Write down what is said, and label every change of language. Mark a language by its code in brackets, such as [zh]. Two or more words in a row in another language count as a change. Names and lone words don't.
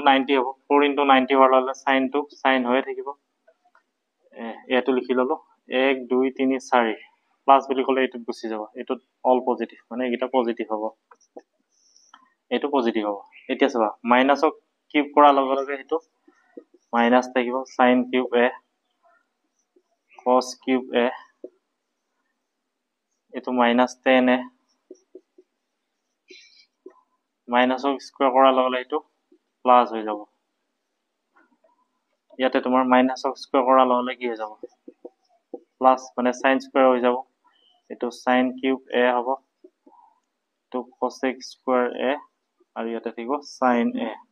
[as] 90 হ'ব 4 * 90 হোৱাৰ লগে sin টো sin হৈয়ে থাকিব ইয়াতো লিখি ললো 1 2 3 4 প্লাস বুলি ক'লে এইটোত গুছি যাব এইটোত [en] all positive [as] মানে এইটা পজিটিভ হ'ব এইটো পজিটিভ হ'ব এতিয়া চাবা মাইনাসক কিউব কৰাৰ লগে লগে এইটো মাইনাস থাকিব [en] sin cube a cos cube a [as] এইটো [en] minus 10 a [as] মাইনাসক স্কয়াৰ কৰাৰ লগে লগে এইটো প্লাস হৈ যাব ইয়াতে তোমাৰ মাইনাসক স্কয়াৰ কৰাৰ লগে লগে কি হৈ যাব প্লাস মানে [en] sin square [as] হৈ যাব এইটো [en] sin cube a [as] হ'ব [en] to cosec square a [as] আৰু ইয়াতে থাকিব [en] sin a